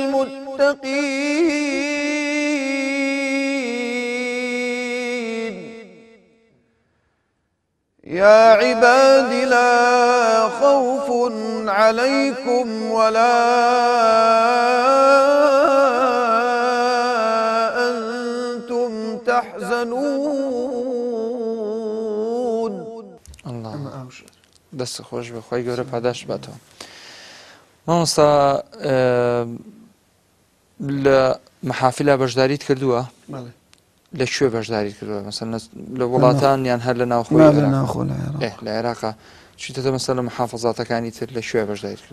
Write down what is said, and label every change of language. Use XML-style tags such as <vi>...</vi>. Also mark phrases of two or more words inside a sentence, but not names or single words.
<ar>المتقين يا عباد لا خوف عليكم ولا تحزنون</ar> <ckb>الله دەست خۆش بە خۆی گەورە پاداش باتەوە. مامۆستا لە مەحافیلا بەشداریت کردووە؟ لەکوێ بەشداریت کردووە؟ مەسەڵەن لە وڵاتان یان هەر لە ناوخۆی لە عێراقا چیتە مەسەڵەن لە محافەزاتەکانی تر لەکوێ بەشداریت کرد؟</ckb>